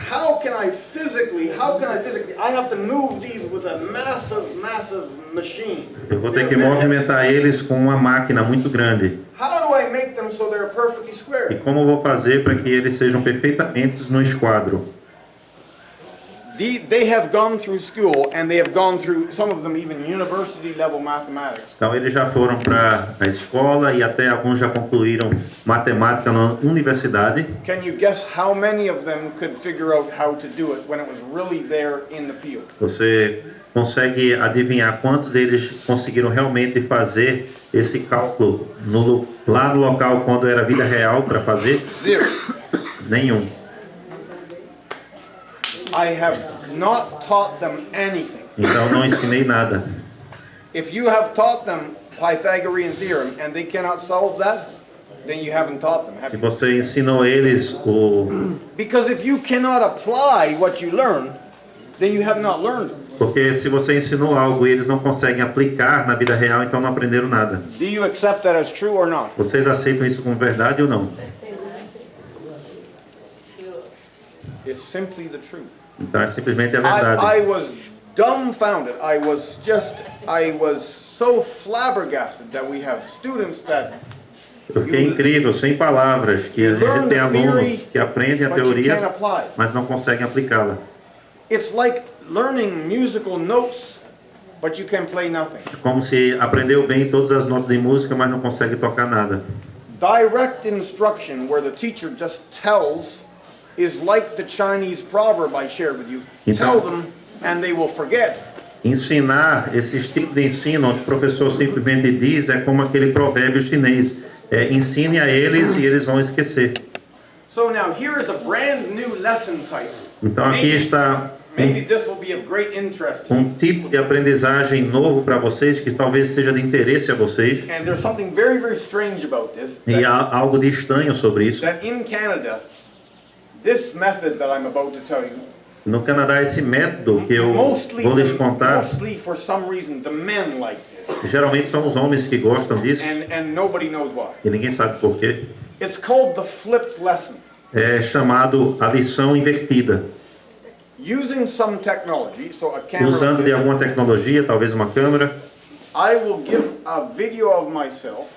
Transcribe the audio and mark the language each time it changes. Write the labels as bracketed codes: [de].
[en] How can I physically, I have to move these with a massive machine. [pt] Eu vou ter que movimentar eles com uma máquina muito grande. [en] How do I make them so they're perfectly [pt] E [en] square? [pt] como eu vou fazer para que eles sejam perfeitamente no esquadro? [en] They have gone through school and they have gone through, some of them even university level mathematics. [pt] Então eles já foram para a escola e até alguns já concluíram matemática na universidade. [en] Can you guess how many of them could figure out how to do it when it was really there in the field? [pt] Você consegue adivinhar quantos deles conseguiram realmente fazer esse cálculo lá no local quando era vida real para fazer? [en] 0. [pt] Nenhum. [en] I have not taught them anything. [pt] Então não ensinei nada. [en] If you have taught them Pythagorean theorem and they cannot solve that, then you haven't taught them, have [pt] Se [en] you? [pt] você ensinou eles [en] Because if you cannot apply what you learn, then you have not learned it. [pt] porque se você ensinou algo e eles não conseguem aplicar na vida real, então não aprenderam nada. [en] Do you accept that as true or not? [pt] Vocês aceitam isso como verdade ou não? [en] It's simply the truth. [pt] Então é simplesmente a verdade. [en] I was dumbfounded. I was so flabbergasted that we have students that [pt] Eu fiquei incrível, sem palavras, que a gente tem alunos que aprendem a [en] but you can't [pt] teoria, [en] apply. [pt] mas não conseguem aplicá-la. [en] It's like learning musical notes, but you can play nothing. [pt] Como se aprendeu bem todas as notas de música, mas não consegue tocar nada. [en] Direct instruction, where the teacher just tells, is like the Chinese proverb I shared with you. [pt] Então- [en] Tell them and they will forget. [pt] Ensinar esses tipos de ensino, onde o professor simplesmente diz, é como aquele provérbio chinês. Ensine a eles e eles vão esquecer. [en] So now here is a brand new lesson type. [pt] Então aqui está [en] Maybe this will be of great interest to you. [pt] um tipo de aprendizagem novo para vocês, que talvez seja de interesse a vocês. [en] And there's something very, very strange about this. [pt] E há algo de estranho sobre isso. [en] That in Canada, this method that I'm about to tell you, [pt] No Canadá, esse método que eu vou lhes contar, [en] mostly for some reason, the men like this. [pt] geralmente são os homens que gostam disso, [en] And nobody knows why. [pt] e ninguém sabe por quê. [en] It's called the flipped lesson. [pt] É chamado a lição invertida. [en] Using some technology, so a camera, [pt] Usando de alguma tecnologia, talvez uma câmera, [en] I will give a video of myself